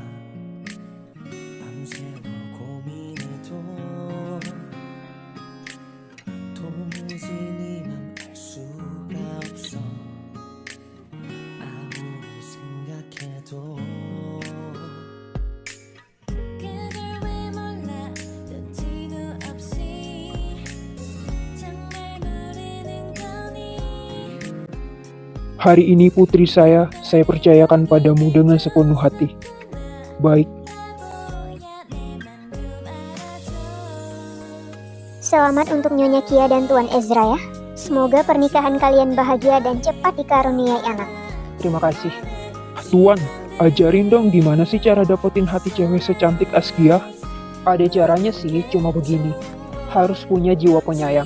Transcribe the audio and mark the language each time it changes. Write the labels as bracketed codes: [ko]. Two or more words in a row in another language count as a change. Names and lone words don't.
[ko] 밤새워 고민해도 도무지 네 맘 알 수가 없어 아무리 생각해도 그걸 왜 몰라 눈치도 없이 정말 모르는 거니 [id] Hari ini putri saya percayakan padamu dengan sepenuh hati. Baik, [ko] 바보야 내 맘도 알아줘 [id] Selamat untuk Nyonya Kia dan Tuan Ezra ya. Semoga pernikahan kalian bahagia dan cepat dikaruniai anak. terima kasih. Tuan, ajarin dong gimana sih cara dapetin hati cewek secantik Askia? Ada caranya sih, cuma begini. Harus punya jiwa penyayang.